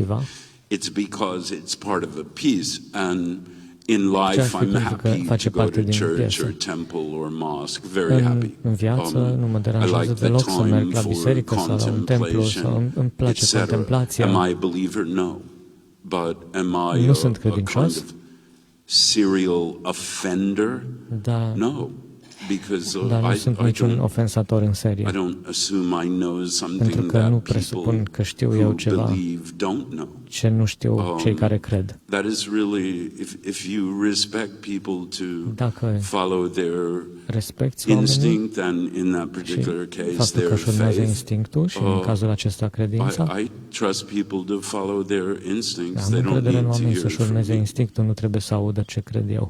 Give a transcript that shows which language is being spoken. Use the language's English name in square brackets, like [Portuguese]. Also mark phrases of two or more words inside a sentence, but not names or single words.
[English] It's because it's part of a piece, and in life I'm happy to go to church or temple or mosque, very happy. I like the time for contemplation, etc. Am I a believer? No. But am I a kind of serial offender? No. [Romanian] Dar nu sunt niciun ofensator în serie. Pentru că nu presupun că știu eu ceva ce nu știu cei care cred. Dacă respecti oamenii și faptul că își urmează instinctul și în cazul acesta credința, am încredere în oameni să-și urmeze instinctul, nu trebuie să audă ce cred eu.